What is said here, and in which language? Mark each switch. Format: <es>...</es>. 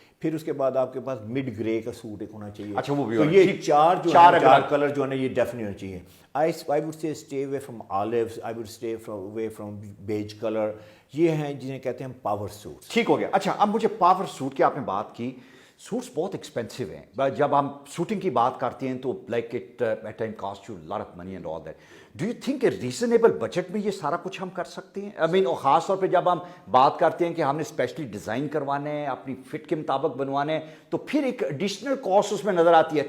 <ur>پھر اس کے بعد آپ کے پاس مڈ گرے کا سوٹ ایک ہونا چاہیے. اچھا وہ بھی, تو یہ چار کلر جو ہے نا یہ ڈیفینیٹ ہونا چاہیے.</ur> <en>I would say stay away from olives, I would stay away from beige color.</en> <ur>یہ ہیں جنہیں کہتے ہیں پاور سوٹس. ٹھیک ہو گیا. اچھا اب مجھے پاور سوٹ کی آپ نے بات کی, سوٹس بہت ایکسپینسو ہیں. جب ہم سوٹنگ کی بات کرتے ہیں تو</ur> <en>Like it ate time cost you lot of money and all that. Do you think a</en> <ur>reasonable budget میں یہ سارا کچھ ہم کر سکتے ہیں؟</ur> <en>I mean</en> <ur>خاص طور پہ جب ہم بات کرتے ہیں کہ ہم نے اسپیشلی ڈیزائن کروانے ہیں, اپنی فٹ کے مطابق بنوانے ہیں, تو پھر ایک ایڈیشنل کاسٹ اس میں نظر آتی ہے.</ur>